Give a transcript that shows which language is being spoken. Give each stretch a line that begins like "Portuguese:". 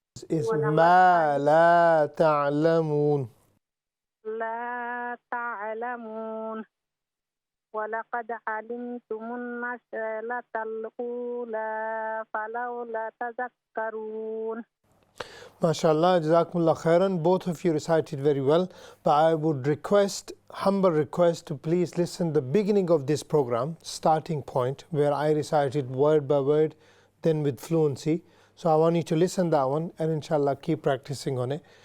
English: Is
Arabic: ما لا تعلمون. لا تعلمون. ولقد علمتم النشأة الأولى فلولا تذكرون. MashaAllah, Jazakumullah khairan.
English: Both of you recited very well. But I would humble request to please listen the beginning of this program, starting point, where I recited word by word, then with fluency. So I want you to listen that one and inshallah keep practicing on it.